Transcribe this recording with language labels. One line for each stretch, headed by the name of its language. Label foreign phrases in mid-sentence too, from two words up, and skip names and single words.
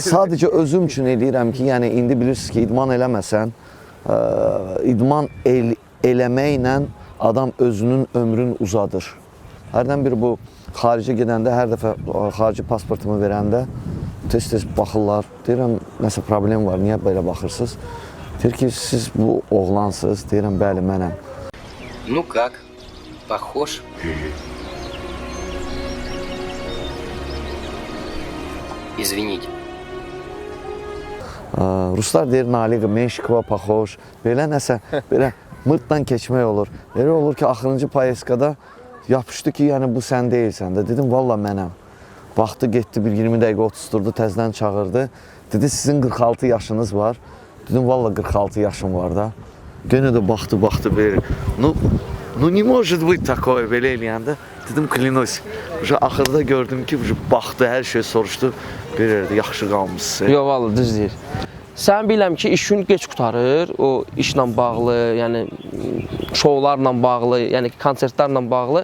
Azerbaijani: Sadəcə özüm üçün eləyirəm ki, yəni indi bilirsiniz ki, idman eləməsən, idman eləməklə adam özünün ömrünü uzadır. Hərdən bir bu xaricə gedəndə, hər dəfə xarici pasportumu verəndə tez-tez baxırlar. Deyirəm, nəsə problem var, niyə belə baxırsınız? Deyir ki, siz bu oğlansınız. Deyirəm, bəli, mənəm.
Russian: Ну как? Похож? Извините.
Azerbaijani: Ruslar deyir, Naliqa, Meşkova, paxoş. Belə nəsə, belə mırtdan keçmək olur. Elə olur ki, axırıncı payeskada yapışdı ki, yəni bu sən deyilsən də. Dedim, valla mənəm. Baxdı, getdi, bir 20 dəqiqə oturdu, təzdən çağırdı. Dedi, sizin 46 yaşınız var. Dedim, valla 46 yaşım var da. Gene de baxdı, belə.
Russian: Ну не может быть такое,
Azerbaijani: belə eləyəndə. Dedim, klinos. Axırda gördüm ki, baxdı, hər şey soruşdu. Belə yaxşı qalmışsın. Yox, vallahi düz deyir. Sən biləm ki, iş gün geç qurtarır, o işlə bağlı, yəni şovlarla bağlı, yəni konsertlərlə bağlı.